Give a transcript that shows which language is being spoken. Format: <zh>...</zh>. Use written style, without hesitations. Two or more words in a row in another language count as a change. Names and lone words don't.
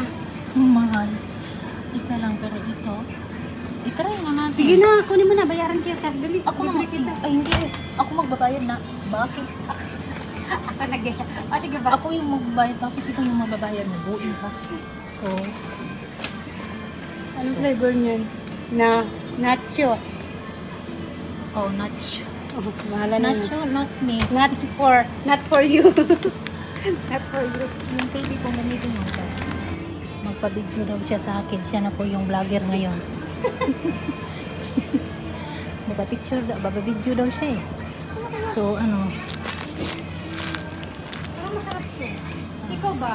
<tl>Ang mahal. Isa lang, pero ito. I-try nga natin. Sige na, kunin mo na. Bayaran kita. Dali. Ako na bibili kita. Ay, hindi. Ako magbabayad na. Bakit? Ako nag sige ba? Ako yung magbabayad. Bakit ikaw yung magbabayad na buhay ka? So, Anong flavor niyan? Nacho. oh, nacho. Oh, mahala na. Nacho,</tl> <en>not me. Not for you. Not for you.</en> <tl>Yung pwede kong gamitin mo ito. Magpa-video daw siya sa akin. Siya na po yung vlogger ngayon. Magpa-picture daw. Magpa-video daw siya eh. So, ano. Parang masarap to. Ikaw ba?</tl>